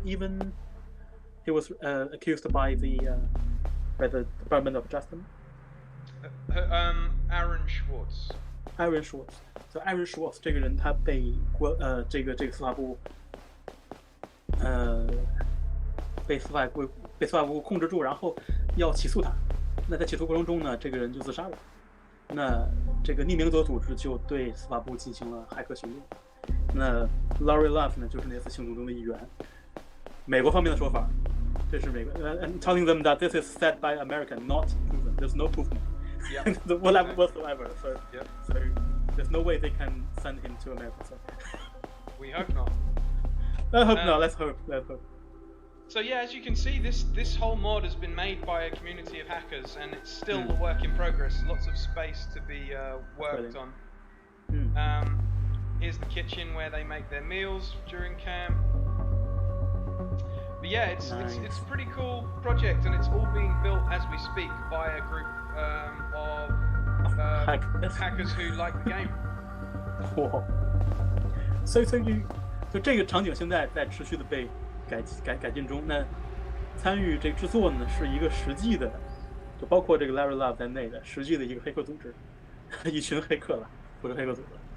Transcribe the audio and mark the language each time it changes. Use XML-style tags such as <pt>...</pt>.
<en>Even he was accused by the Department of Justice. Aaron Schwartz.</en> <zh>So Aaron Schwartz 这个人他被这个司法部被司法部控制住，然后要起诉他。那在起诉过程中呢，这个人就自杀了。那这个匿名者组织就对司法部进行了骇客行动。那 Larry Love 呢，就是那次行动中的一员。美国方面的说法，这是美国</zh> <en>and telling them that this is said by American, not proven. There's no proof. Yeah. whatsoever. So there's no way they can send him to America. So. We hope not. I hope not. Let's hope. So yeah, as you can see, this whole mod has been made by a community of hackers, and it's still a work in progress. Lots of space to be worked on. Here's the kitchen where they make their meals during camp. But yeah, it's a pretty cool project, and it's all being built as we speak by a group of hackers who like the game.</en> <zh>哇，所以这个场景现在在持续的被改进中。那参与这个制作呢，是一个实际的，就包括这个 Larry Love 在内的实际的一个黑客组织，一群黑客了，不是黑客组织。</zh>